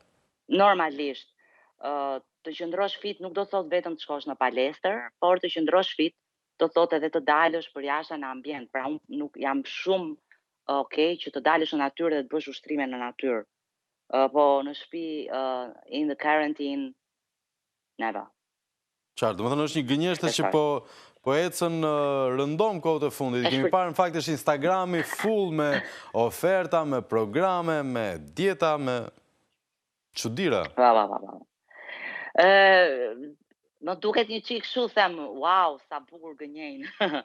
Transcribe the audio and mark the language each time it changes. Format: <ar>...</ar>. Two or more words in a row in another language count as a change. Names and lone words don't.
<sq>Normalisht, të qëndrosh fit nuk do të thotë vetëm të shkosh në palestër, por të qëndrosh fit do të thotë edhe të dalësh për jashtë në ambient. Pra unë nuk jam shumë okay që të dalësh në natyrë dhe të bësh ushtrime në natyrë. Po në shtëpi,</sq> <en>in the quarantine, never.</en> <sq>Qartë, domethënë është një gënjeshtër që po ecën rëndom kohët e fundit. Kemi parë në fakt është Instagrami full me oferta, me programe, me dieta, me çuditëra. Më duket një çik kështu, them, wow, sa bukur gënjejnë.</sq>